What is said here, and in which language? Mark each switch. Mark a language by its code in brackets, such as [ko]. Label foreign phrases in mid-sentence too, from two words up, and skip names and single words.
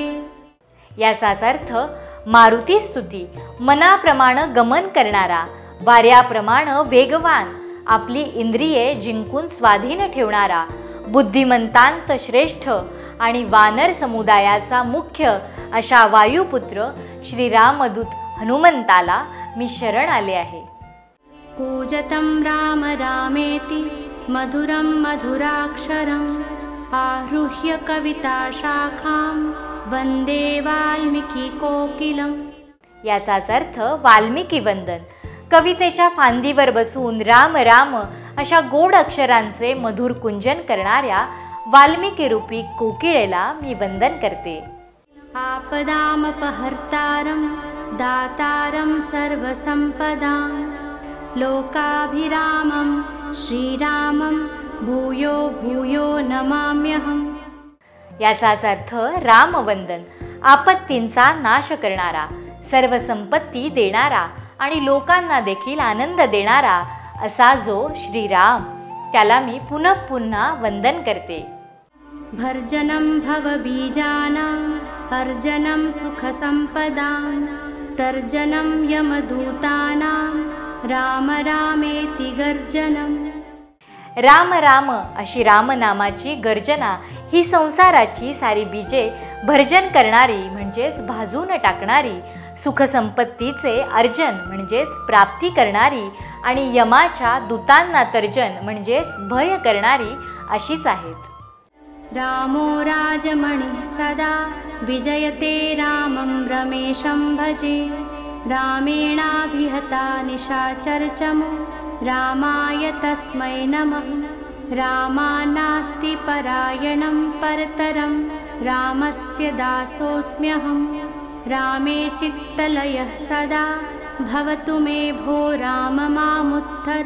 [mr] याचाच अर्थ मारुती स्तुती, मनाप्रमाणे गमन करणारा, वाऱ्याप्रमाणे वेगवान आपली इंद्रिये जिंकून स्वाधीन ठेवणारा, बुद्धिमंतांत श्रेष्ठ आणि वानर समुदायाचा मुख्य अशा वायुपुत्र श्रीरामदूत हनुमंताला मी शरण आले आहे. [sa] कूजतं राम रामेति मधुरं मधुराक्षरम् आरुह्य कविताशाखां वंदे वाल्मीकी कोकिलम्. [mr] याचाच अर्थ वाल्मिकी वंदन. कवितेच्या फांदीवर बसून राम राम अशा गोड अक्षरांचे मधुर कुंजन करणाऱ्या वाल्मिकी रूपी कोकिळेला मी वंदन करते. [sa] आपदामपहर्तारं दातारं सर्वसंपदां लोकाभिरामं श्रीरामं भूयो भूयो नमाम्यहम्. [mr] याचाच अर्थ रामवंदन. आपत्तींचा नाश करणारा, सर्व संपत्ती देणारा आणि लोकांना देखील आनंद देणारा असा जो श्रीराम, त्याला मी पुन्हा पुन्हा वंदन करते. [sa] भर्जनं भवबीजानाम् अर्जनं सुखसंपदां तर्जनं यमदूतानां राम रामेति गर्जनम्. [mr] राम राम अशी रामनामाची गर्जना ही संसाराची सारी बीजे भर्जन करणारी म्हणजेच भाजून टाकणारी, सुखसंपत्तीचे अर्जन म्हणजेच प्राप्ती करणारी आणि यमाच्या दूतांना तर्जन म्हणजेच भय करणारी अशीच आहेत. [sa] रामो राजमणि सदा विजयते रामं रमेशं भजे रामेणाभिहता निशाचरचमो रामाय तस्मै नमः. रामानास्ति परायणं परतरं रामस्य दासोऽस्म्यहं रामे चित्तलयः सदा भवतु मे भो राम मामुत्तर.